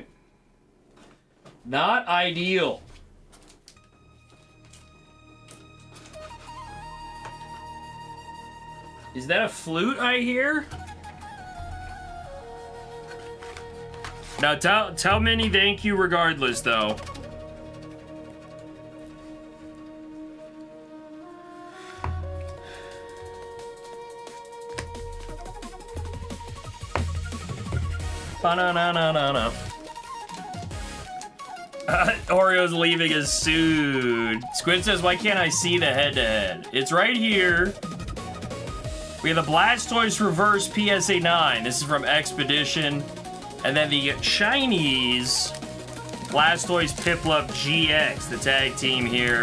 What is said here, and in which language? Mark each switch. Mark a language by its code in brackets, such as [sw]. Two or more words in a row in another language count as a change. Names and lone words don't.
[en] Not ideal. Is that a flute I hear? Now tell Minnie thank you regardless, though. Ba-na-na-na-na-na. Oreo's leaving us soon. Squid says, "Why can't I see the head-to-head?" It's right here. We have the Blastoise Reverse PSA 9. This is from Expedition. And then the Chinese Blastoise Piplup GX, the tag team here.